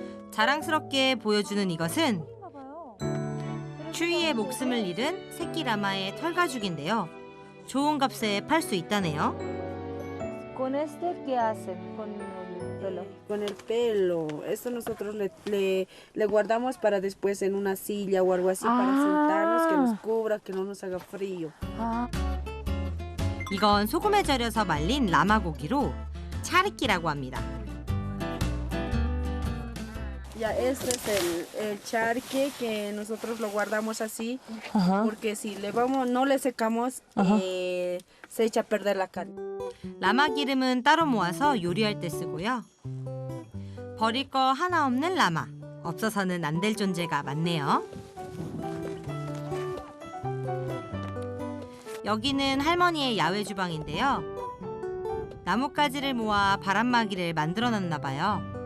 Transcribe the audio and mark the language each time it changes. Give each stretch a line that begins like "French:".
Korean: 자랑스럽게 보여주는 이것은 추위에 목숨을 잃은 새끼 라마의 털가죽인데요. 좋은 값에 팔 수 있다네요.
Spanish: ¿Con este qué hacen? Con el pelo. Con el pelo. Esto nosotros le guardamos para después en una silla o algo así para sentarnos, que nos cubra, que no nos haga frío.
Korean: 이건 소금에 절여서 말린 라마 고기로 차르끼라고 합니다.
Spanish: Ya este es el charque que nosotros lo guardamos así, porque si no le secamos, se echa a perder la carne.
Korean: 라마 기름은 따로 모아서 요리할 때 쓰고요. 버릴 거 하나 없는 라마. 없어서는 안 될 존재가 많네요. 여기는 할머니의 야외 주방인데요. 나뭇가지를 모아 바람막이를 만들어놨나 봐요.